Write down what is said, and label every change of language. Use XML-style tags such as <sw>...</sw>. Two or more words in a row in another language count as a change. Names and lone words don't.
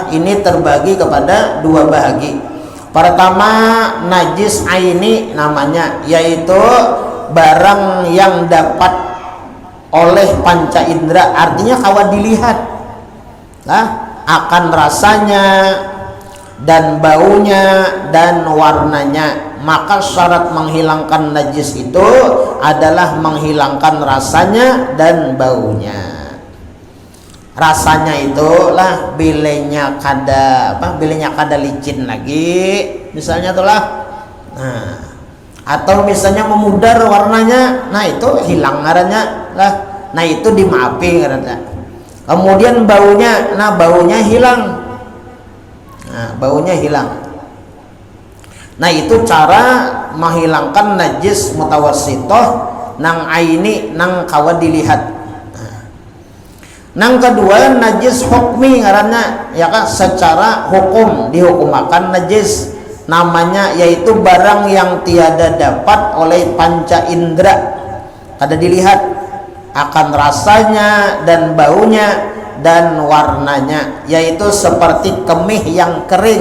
<id>Ini terbagi kepada 2 bahagi. Pertama, najis aini namanya, yaitu barang yang dapat oleh panca indera, artinya kawan dilihat akan rasanya dan baunya dan warnanya. Maka syarat menghilangkan najis itu adalah menghilangkan rasanya dan baunya.</id> <bjn>Rasanya itulah bilenya kada licin lagi misalnya itulah. Nah, atau misalnya memudar warnanya, nah itu hilang ngarannya lah. Nah itu dimaafi ngarannya. Kemudian baunya, nah baunya hilang.</bjn> <id>Nah, baunya hilang.</id> <bjn>Nah itu cara menghilangkan najis mutawassithah nang aini nang kawa dilihat. Nang kedua, najis hukmi ngarannya,</bjn> <id>ya kan, secara hukum dihukumakan najis, namanya yaitu barang yang tiada dapat oleh panca indera, kada dilihat akan rasanya dan baunya dan warnanya, yaitu seperti kemih yang kering.</id>